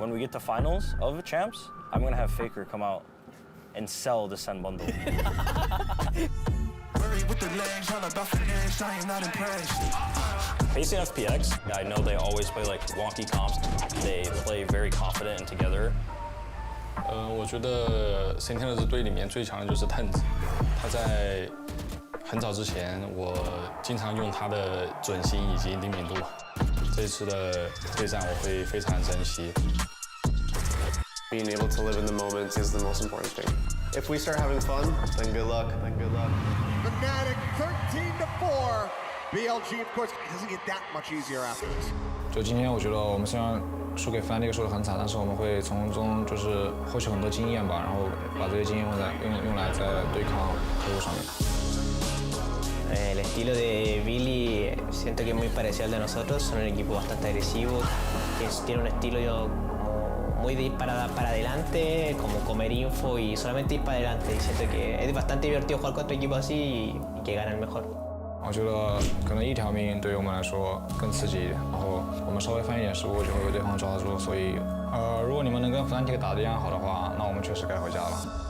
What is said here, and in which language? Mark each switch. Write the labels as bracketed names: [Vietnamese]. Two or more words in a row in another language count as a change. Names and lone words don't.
[English] when we get to finals of Champs, I'm gonna have Faker come out and sell the Sen bundle. Facing FPX, I know they always play like wonky comps. They play very confident and together. [Chinese] 我觉得 Sentinels 队里面最强的就是 TenZ， 他在很早之前，我经常用他的准心以及灵敏度。这次的对战我会非常珍惜。 [English] Being able to live in the moment is the most important thing. If we start having fun, then good luck. Fnatic 13-4. BLG, of course, it doesn't get that much easier after this. [Chinese] 就今天，我觉得我们虽然输给 Fnatic 输得很惨，但是我们会从中就是获取很多经验吧，然后把这些经验用来在对抗客户上面。 [Spanish] El estilo de Billy siento que es muy parecido al de nosotros, son un equipo bastante agresivo, que tiene un estilo muy de ir para adelante, como comer info y solamente ir para adelante. Y siento que es bastante divertido jugar contra equipos así y que gana el mejor. [Chinese] 我觉得可能一条命对于我们来说更刺激一点，然后我们稍微犯一点失误就会被对方抓住，所以如果你们能跟 Fnatic 打得一样好的话，那我们确实该回家了。